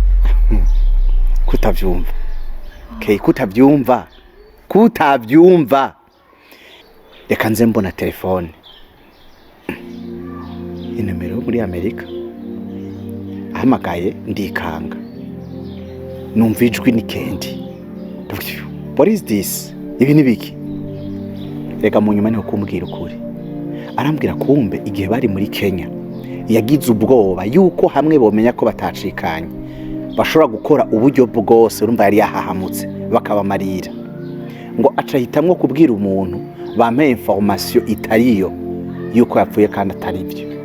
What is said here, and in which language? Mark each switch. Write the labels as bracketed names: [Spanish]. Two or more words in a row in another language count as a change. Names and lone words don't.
[Rundi] Kutavyumva. Okay, kutavyumva. Reka nze mbona telefone. Inomero muri Amerika. Ahamagaye ndikanga. Numva ijwi ni Kendi. [English] What is this? [Rundi] Ibi ni biki? Reka mu nyuma niho kumbwira ukuri. Arambwira kumbe igihe bari muri Kenya yagize ubwoba yuko hamwe bomenya ko batacikanye bashobora gukora uburyo bwose. Urumva yari yahahamutse bakabamarira ngo acahitamwo kubwira umuntu bampe information itariyo yuko yapfuye kandi atari byo.